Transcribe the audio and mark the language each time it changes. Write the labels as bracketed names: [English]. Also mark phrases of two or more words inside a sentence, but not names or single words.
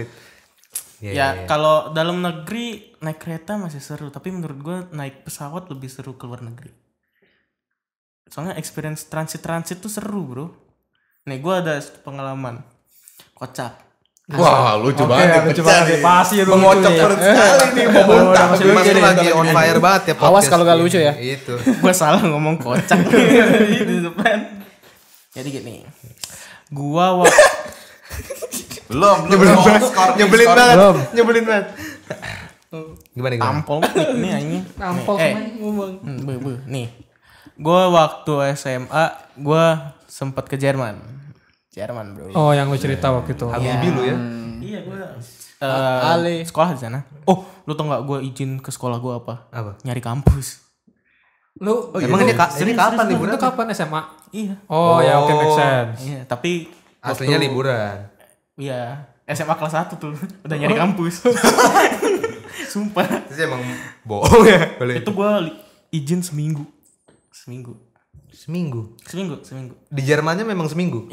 [Indonesian] Ya kalau dalam negeri naik kereta masih seru, tapi menurut gue naik pesawat lebih seru ke luar negeri. Soalnya experience transit tuh seru bro. Nih gue ada pengalaman kocak. Wah, lucu Oke, banget. lucu banget. Pasti itu Mengocok lucu nih. perut sekali nih. Mau muntah. masih Mas lucu lu nih. lagi [English] on fire [Indonesian] banget ya podcast. Awas kalau gak lucu ya. Itu. Gue salah ngomong kocak di depan. Jadi gini, gua Belum. Nyebelin banget. Nyebelin banget. Gimana? tampol ini anjing. Tampol Nih, sama ngomong. Nih, gua waktu SMA gua sempet ke Jerman bro. Oh yang lu cerita waktu itu. Habibi lu ya. Iya gua Ali. sekolah di sana. Oh, lu tau nggak gua izin ke sekolah gua apa? Apa? Nyari kampus. Lu Emang ini kapan itu liburan? kapan SMA? Iya. Oh, ya oke [English] make sense. [Indonesian] Iya, tapi Aslinya waktu- liburan. Iya, SMA kelas 1 tuh udah nyari kampus. Sumpah. Terus emang bohong ya? Boleh. Itu gua izin seminggu. Seminggu. Di Jermannya memang seminggu?